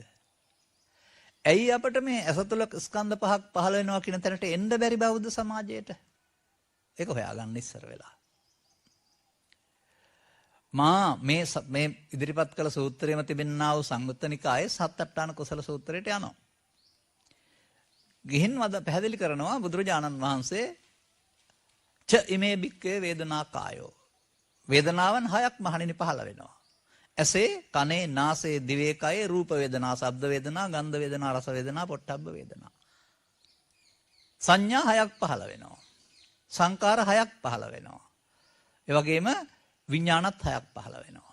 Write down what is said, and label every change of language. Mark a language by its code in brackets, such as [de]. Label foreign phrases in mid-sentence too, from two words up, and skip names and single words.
[si] ඇයි අපිට මේ ඇස තුළ ස්කන්ධ පහක් පහළ වෙනවා කියන තැනට එන්න බැරි බෞද්ධ සමාජයට? ඒක හොයාගන්න ඉස්සර වෙලා. මේ ඉදිරිපත් කළ සූත්‍රයේම තිබෙනා වූ සංයුත්ත නිකායේ සත්අට්ඨාන කුසල සූත්‍රයට යනවා. ගිහින් පැහැදිලි කරනවා බුදුරජාණන් වහන්සේ [pi] ච ඉමේ බික්කේ වේදනා කායෝ. [si] වේදනාවන් හයක් මහණෙනි පහළ වෙනවා. ඇසේ, කනේ, නාසයේ, දිවේ, කයේ රූප වේදනා, ශබ්ද වේදනා, ගන්ධ වේදනා, රස වේදනා, පොට්ටබ්බ වේදනා. සංඥා හයක් පහළ වෙනවා. සංකාර හයක් පහළ වෙනවා. ඒ වගේම විඥානත් හයක් පහළ වෙනවා.